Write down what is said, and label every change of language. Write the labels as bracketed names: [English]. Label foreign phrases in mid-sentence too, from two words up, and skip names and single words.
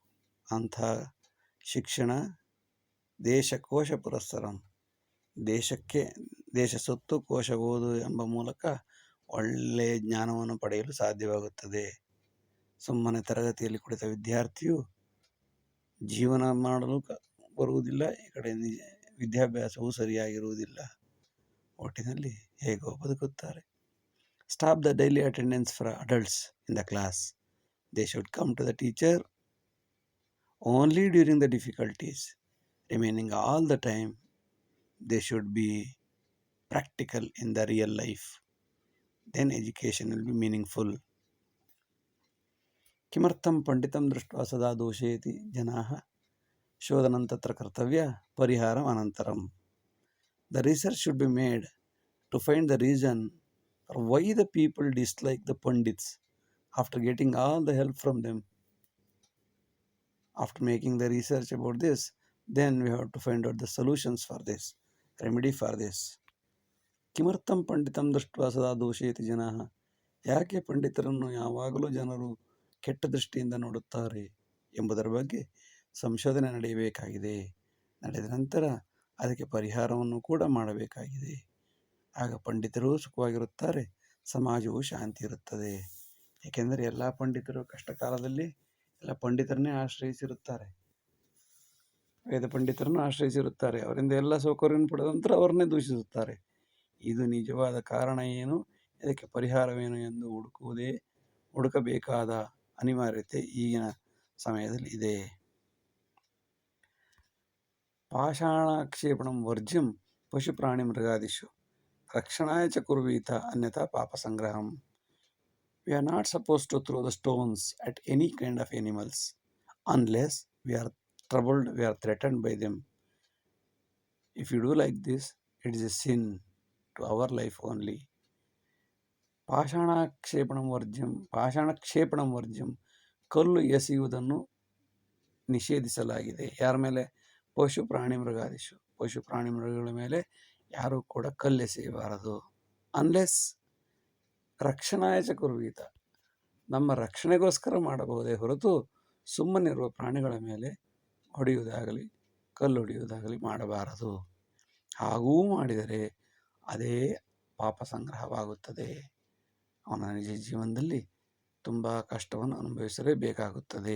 [Kannada] ಅಂಥ ಶಿಕ್ಷಣ [Sanskrit] ದೇಶಕೋಶ ಪುರಸ್ಸರಂ, [Kannada] ದೇಶ ಸುತ್ತು ಕೋಶ ಓದು ಎಂಬ ಮೂಲಕ ಒಳ್ಳೆಯ ಜ್ಞಾನವನ್ನು ಪಡೆಯಲು ಸಾಧ್ಯವಾಗುತ್ತದೆ. ಸುಮ್ಮನೆ ತರಗತಿಯಲ್ಲಿ ಕುಳಿತ ವಿದ್ಯಾರ್ಥಿಯು ಜೀವನ ಮಾಡಲು ಬರುವುದಿಲ್ಲ, ಈ ಕಡೆ ವಿದ್ಯಾಭ್ಯಾಸವೂ ಸರಿಯಾಗಿರುವುದಿಲ್ಲ. ಒಟ್ಟಿನಲ್ಲಿ ಹೇಗೋ ಬದುಕುತ್ತಾರೆ. [English] Stop the daily attendance for adults in the class. They should come to the teacher only during the difficulties. remaining all the time they should be practical in the real life. Then education will be meaningful. [Sanskrit] किमर्थं पंडितं दृष्ट्वा सदा दोषयति जनाः शोधनं तत्र कर्तव्य परिहारम् अनन्तरं. [English] The research should be made to find the reason for why the people dislike the pandits after getting all the help from them. After making the research about this, then we have to find out the solutions for this, remedy for this. [Sanskrit] ಕಿಮರ್ಥಂ ಪಂಡಿತಂ ದೃಷ್ಟ್ವಾ ಸದಾ ದೋಷಯತಿ ಜನಾಃ. [Kannada] ಯಾಕೆ ಪಂಡಿತರನ್ನು ಯಾವಾಗಲೂ ಜನರು ಕೆಟ್ಟ ದೃಷ್ಟಿಯಿಂದ ನೋಡುತ್ತಾರೆ ಎಂಬುದರ ಬಗ್ಗೆ ಸಂಶೋಧನೆ ನಡೆಯಬೇಕಾಗಿದೆ. ನಡೆದ ನಂತರ ಅದಕ್ಕೆ ಪರಿಹಾರವನ್ನು ಕೂಡ ಮಾಡಬೇಕಾಗಿದೆ. ಆಗ ಪಂಡಿತರೂ ಸುಖವಾಗಿರುತ್ತಾರೆ, ಸಮಾಜವೂ ಶಾಂತಿ ಇರುತ್ತದೆ. ಏಕೆಂದರೆ ಎಲ್ಲ ಪಂಡಿತರು ಕಷ್ಟ ಕಾಲದಲ್ಲಿ ಎಲ್ಲ ಪಂಡಿತರನ್ನೇ ಆಶ್ರಯಿಸಿರುತ್ತಾರೆ, ವೇದ ಪಂಡಿತರನ್ನು ಆಶ್ರಯಿಸಿರುತ್ತಾರೆ. ಅವರಿಂದ ಎಲ್ಲ ಸೌಕರ್ಯವನ್ನು ಪಡೆದ ನಂತರ ಅವರನ್ನೇ ದೂಷಿಸುತ್ತಾರೆ. ಇದು ನಿಜವಾದ ಕಾರಣ ಏನು, ಇದಕ್ಕೆ ಪರಿಹಾರವೇನು ಎಂದು ಹುಡುಕಬೇಕಾದ ಅನಿವಾರ್ಯತೆ ಈಗಿನ ಸಮಯದಲ್ಲಿ ಇದೆ. [Sanskrit] ಪಾಷಾಣಾಕ್ಷೇಪಣಂ ವರ್ಜ್ಯಂ ಪಶು ಪ್ರಾಣಿ ಮೃಗಾದಿಷು. ರಕ್ಷಣಾಯ ಚ ಕುರ್ವೀತ ಅನ್ಯಥಾ ಪಾಪ ಸಂಗ್ರಹಂ. [English] We are not supposed to throw the stones at any kind of animals unless we are troubled, we are threatened by them. If you do like this, it is a sin to our life only. [Sanskrit] ಪಾಷಾಣಕ್ಷೇಪಣಂ ವರ್ಜ್ಯಂ, [Kannada] ಕಲ್ಲು ಎಸೆಯುವುದನ್ನು ನಿಷೇಧಿಸಲಾಗಿದೆ. ಯಾರ ಮೇಲೆ? ಪಶು ಪ್ರಾಣಿ ಮೃಗಗಳ ಮೇಲೆ ಯಾರೂ ಕೂಡ ಕಲ್ಲೆಸೆಯಬಾರದು. [Sanskrit] ಅನ್ಲೆಸ್ ರಕ್ಷಣಾಯ ಚ ಕುರ್ವೀತ, [Kannada] ನಮ್ಮ ರಕ್ಷಣೆಗೋಸ್ಕರ ಮಾಡಬಹುದೇ ಹೊರತು ಸುಮ್ಮನಿರುವ ಪ್ರಾಣಿಗಳ ಮೇಲೆ ಹೊಡೆಯುವುದಾಗಲಿ ಕಲ್ಲು ಹೊಡೆಯುವುದಾಗಲಿ ಮಾಡಬಾರದು. ಹಾಗೂ ಮಾಡಿದರೆ ಅದೇ ಪಾಪ ಸಂಗ್ರಹವಾಗುತ್ತದೆ. ಅವನ ನಿಜ ಜೀವನದಲ್ಲಿ ತುಂಬ ಕಷ್ಟವನ್ನು ಅನುಭವಿಸಲೇಬೇಕಾಗುತ್ತದೆ.